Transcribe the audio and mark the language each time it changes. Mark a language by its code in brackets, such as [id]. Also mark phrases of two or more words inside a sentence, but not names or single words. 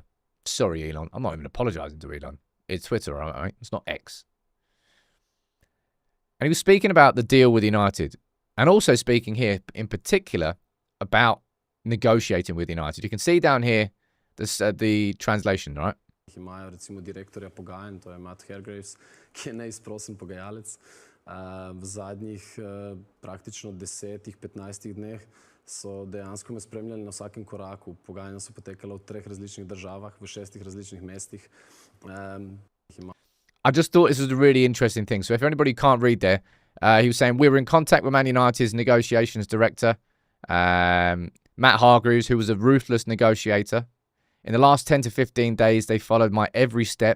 [en] Sorry, Elon. I'm not even apologising to Elon. It's Twitter, all right? It's not X. And he was speaking about the deal with United. And also speaking here, in particular, about negotiating with United. You can see down here the translation, right? [sl] Imajo recimo direktorja pogajanj, to je Matt Hargreaves, ki je neizprosen pogajalec. V zadnjih praktično 10-15 dneh so dejansko me spremljali na vsakem koraku. Pogajanja so potekala v 3 različnih državah, v 6 različnih mestih. [en] I just thought this was a really interesting thing. So if anybody can't read there, he was saying, we were in contact with Man United's negotiations director, Matt Hargreaves, who was a ruthless negotiator. In the last 10 to 15 days, they followed my every step.